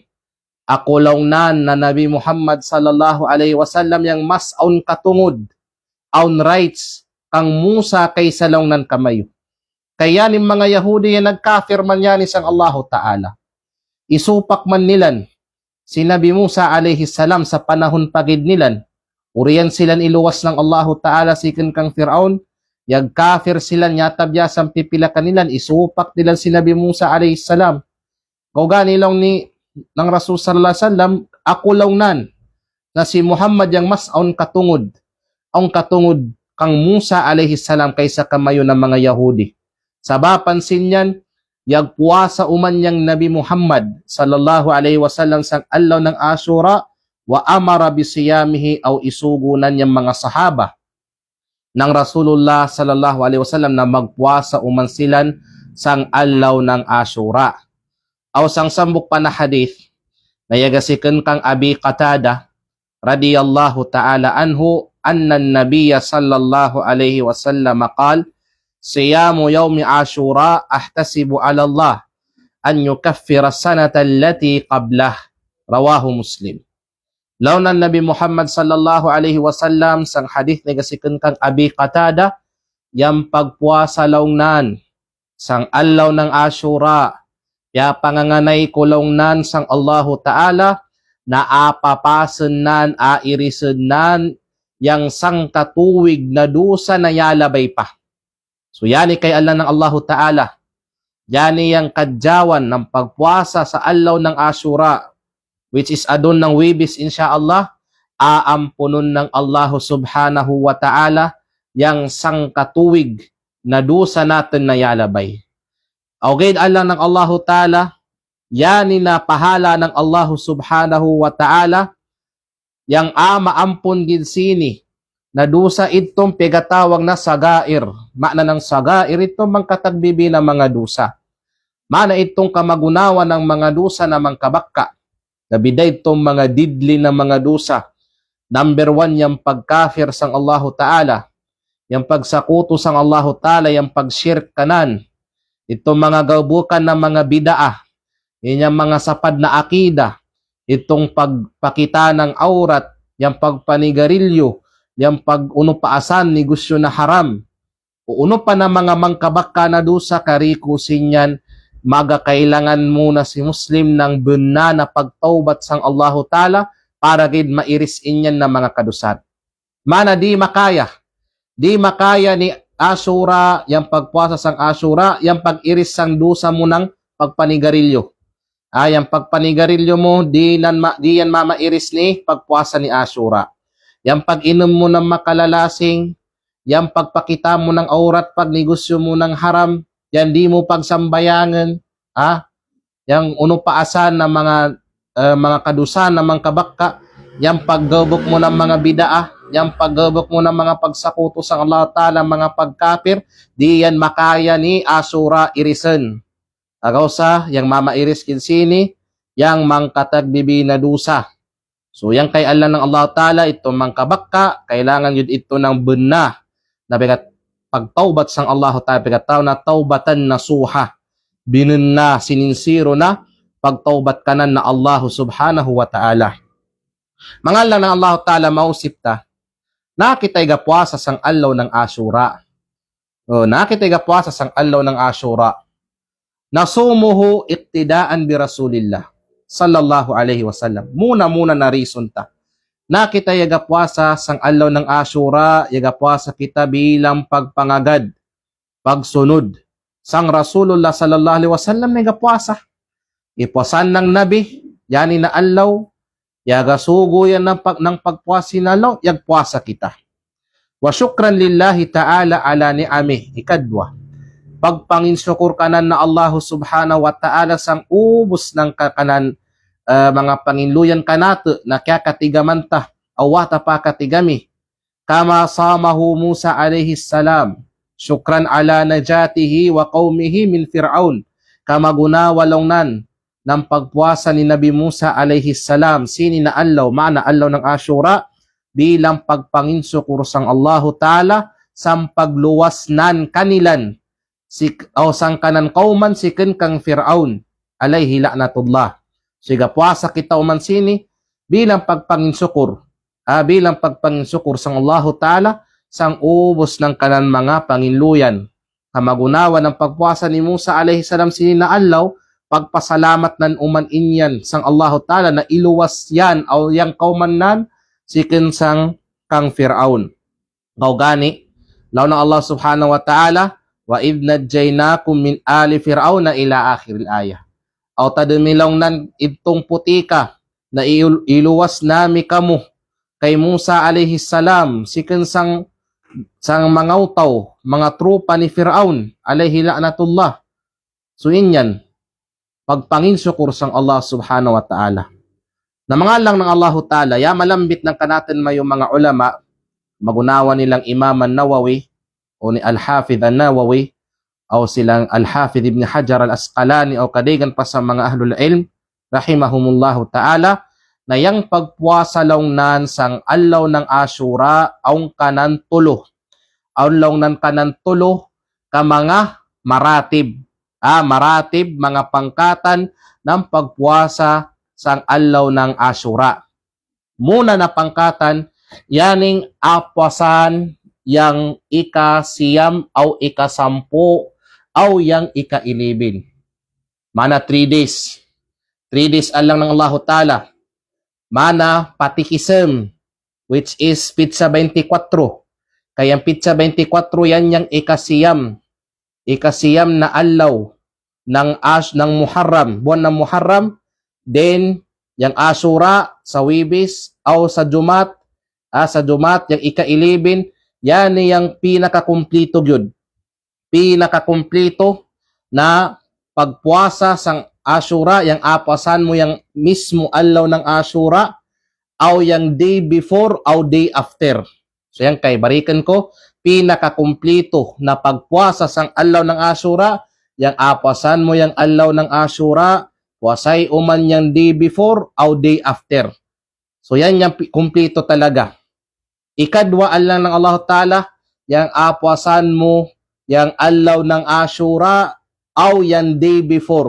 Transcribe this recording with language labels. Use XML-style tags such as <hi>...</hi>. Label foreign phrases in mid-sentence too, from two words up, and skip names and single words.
<cgc>Ako nan na Nabi Muhammad</cgc> <ar>صلى الله عليه وسلم</ar> <cgc>yang mas aun katungod, aun rights kang Musa kaysa lang nan kamayo. Kaya ni mga Yahudi yan nagkafir man yan isang</cgc> <ar>الله تعالى.</ar> <cgc>Isupak man nilan si Nabi Musa</cgc> <ar>عليه السلام</ar> <cgc>sa panahon pagid nilan. Uriyan silan iluwas ng</cgc> <ar>الله تعالى</ar> <cgc>sikan kang Fir'aun. Yag kafir silan yatabya sang pipila kanilan. Isupak nilan si Nabi Musa</cgc> <ar>عليه السلام.</ar> <cgc>Kaugani lang ni ng Rasul</cgc> <ar>صلى الله عليه وسلم,</ar> <cgc>ako lang nan na si Muhammad yang mas aun katungod. Ang katungod kang Musa</cgc> <ar>عليه السلام</ar> <cgc>kaysa kamayo ng mga Yahudi. Saba pansin yan, yagpuasa uman yang Nabi Muhammad</cgc> <ar>صلى الله عليه وسلم</ar> <cgc>sang allaw ng Ashura</cgc> <ar>وأمر بصيامه</ar> <cgc>aw isugunan yang mga sahaba ng</cgc> <ar>رسول الله صلى الله عليه وسلم</ar> <cgc>na magpuasa uman silan sang allaw ng Ashura. Aw sang sambok pa na hadith na yagasikan kang</cgc> <ar>Abi Qatada رضي الله تعالى عنه أن النبي صلى الله عليه وسلم قال صيام يوم عاشوراء أحتسب على الله أن يكفر السنة التي قبله رواه مسلم.</ar> <cgc>Law na Nabi Muhammad</cgc> <ar>صلى الله عليه وسلم</ar> <cgc>sang hadith ni gasikan kang Abi Qatada yang pagpuasa lawnan sang allaw ng Ashura ya panganganay ko lawnan sang</cgc> <ar>الله تعالى</ar> <cgc>na apapasen nan airisen nan yang sang katuwig na dusa na yalabay pa. So yani kay Allah ng</cgc> <ar>الله تعالى.</ar> <cgc>Yani yang kadyawan ng pagpuasa sa allaw ng Ashura,</cgc> <en>which is</en> <cgc>adon ng Wibis insyaallah, aampunon ng Allah</cgc> <ar>سبحانه وتعالى</ar> <cgc>yang sangkatuwig na dusa natin na yalabay. Awgaid Allah ng</cgc> <ar>الله تعالى,</ar> <cgc>yani na pahala ng</cgc> <ar>الله سبحانه وتعالى,</ar> <cgc>yang maampun gid sini, na dusa itong pegatawag na sagair. Makna ng sagair itong mangkatagbibi na mga dusa. Mana itong kamagunawa ng mga dusa na mangkabakka. Nabiday itong mga didli na mga dusa. Number 1, yung pagkafir sang</cgc> <ar>الله تعالى.</ar> <cgc>Yung pagsakuto sang</cgc> <ar>الله تعالى,</ar> <cgc>yung pagshirk kanan. Itong mga gabukan ng mga bidaah. Yung mga sapad na akida. Itong pagpakita ng aurat. Yung pagpanigarilyo. Yung pag-unupaasan, negosyo na haram. Uno pa na mga mangkabaka na dusa, karikusin yan, magakailangan muna si Muslim ng bunna na pagtaubat sang</cgc> <ar>الله تعالى</ar> <cgc>para gid mairisin yan na mga kadusat. Mana di makaya ni Ashura, yung pagpuasa sang Ashura, yung pag-iris sang dusa mo ng pagpanigarilyo. Yung pagpanigarilyo mo, di yan mamairis ni pagpuasa ni Ashura. Yang pag-inom mo ng makalalasing, yang pagpakita mo ng aurat, pagnegosyo mo ng haram, yan di mo pagsambayangan, yang unupaasan ng mga kadusan ng mga kabakka, yang paggabok mo ng mga bidaa, yang paggabok mo ng mga pagsakuto sa</cgc> <ar>الله تعالى,</ar> <cgc>mga pagkapir, di yan makaya ni Ashura irisen. Agaw sa, yang mamairis kinsini, yang mangkatagbibi na dusa. So yang kay Allah ng</cgc> <ar>الله تعالى,</ar> <cgc>ito mangkabakka, kailangan yun ito ng bunna, na pagtaubat sang</cgc> <ar>الله تعالى,</ar> <cgc>pagkataw na taubatan na suha, binunna, sininsiro na, pagtaubat kanan na</cgc> <ar>الله سبحانه وتعالى.</ar> <cgc>Mangalan ng</cgc> <ar>الله تعالى,</ar> <cgc>mausip ta, nakitay gapuasa sang allaw ng Ashura. Nakitay gapuasa sang allaw ng Ashura.</cgc> <ar>نصومه اقتداء برسول الله صلى الله عليه وسلم.</ar> <cgc>Muna na reason ta. Na kita yaga puasa sang adlaw ng Ashura, yaga puasa kita bilang pagpangagad, pagsunod sang</cgc> <ar>رسول الله صلى الله عليه وسلم</ar> <cgc>yaga puasa. Ipuasan ng Nabi, yani na adlaw, yaga sugo yan ng pagpuasi na adlaw, yagpuasa kita.</cgc> <ar>وشكرا لله تعالى على نعمه.</ar> <cgc>Ikadwa, pagpanginsyukur kanan na</cgc> <ar>الله سبحانه وتعالى</ar> <cgc>sang ubos ng kakanan mga panginluyan kanata na kaya katigamanta awata pa katigami</cgc> <ar>كما صامه موسى عليه السلام شكرا على نجاته وقومه من فرعون</ar> <cgc>kama gunawalongnan ng pagpuasa ni Nabi Musa</cgc> <ar>عليه السلام</ar> <cgc>sini na adlaw maana adlaw ng Ashura bilang pagpanginsyukur sang</cgc> <ar>الله تعالى</ar> <cgc>sang pagluwasnan kanilan o sang kanan kauman siken kang Fir'aun</cgc> <ar>عليه لعنة الله.</ar> <cgc>Siga puasa kita uman sini bilang pagpanginsyukur. Bilang pagpanginsyukur sang</cgc> <ar>الله تعالى</ar> <cgc>sang ubos ng kanan mga panginluyan. Kamagunawa ng pagpuasa ni Musa</cgc> <ar>عليه السلام</ar> <cgc>sini na adlaw pagpasalamat nan uman inyan sang</cgc> <ar>الله تعالى</ar> <cgc>na iluwas yan o yang kaumanan siken sang kang Fir'aun. Gawgani, law na</cgc> <ar>الله سبحانه وتعالى وإذ نجيناكم من آل فرعون إلى آخر الآية.</ar> <cgc>Aw tadumilong nan itong putika na iluwas nami kamo kay Musa</cgc> <ar>عليه السلام</ar> <cgc>siken sang mga utaw, mga trupa ni Fir'aun</cgc> <ar>عليه لعنة الله.</ar> <cgc>So inyan, pagpanginsyukur sang</cgc> <ar>الله سبحانه وتعالى.</ar> <cgc>Na mga lang ng</cgc> <ar>الله تعالى,</ar> <cgc>ya malambit ng kanatin may mga ulama, magunawa nilang Imam an-Nawawi o ni Al-Hafidh an-Nawawi o silang Al-Hafidh Ibn Hajar al-Asqalani o kadigan pa sa mga</cgc> <ar>أهل العلم رحمهم الله تعالى</ar> <cgc>na yang pagpuasa nan sang adlaw ng Ashura aung kanan tulo aulong nan kanan tulo ka mga maratib maratib mga pangkatan ng pagpuasa sang adlaw ng Ashura. Muna na pangkatan yaning apuasan yang ika-siyam o ika-sampu o yang ika-11. Mana 3 days. 3 days alang ng</cgc> <ar>الله تعالى.</ar> <cgc>Mana patikism,</cgc> <en>which is Pitsa 24.</en> <cgc>Kaya Pitsa 24 yan yung ika-siyam. Ika-siyam na adlaw ng Muharram, buwan ng Muharram. Then, yung Ashura sa Wibis o sa Jumat, yung ika-11, yan yung pinakakumplito yun. Pinakakumplito na pagpuasa sang Ashura, yung apasan mo yung mismo adlaw ng Ashura o yung</cgc> <en>day before</en> <cgc>o</cgc> <en>day after.</en> <cgc>So yan kay barikan ko, pinakakumplito na pagpuasa sang adlaw ng Ashura, yung apasan mo yung adlaw ng Ashura, puasay uman yung</cgc> <en>day before</en> <cgc>o</cgc> <en>day after.</en> <cgc>So yan yung kumplito talaga. Ikadwa lang ng</cgc> <ar>الله تعالى,</ar> <cgc>yung apuasan mo, yung adlaw ng Ashura, o yung</cgc> <en>day before.</en>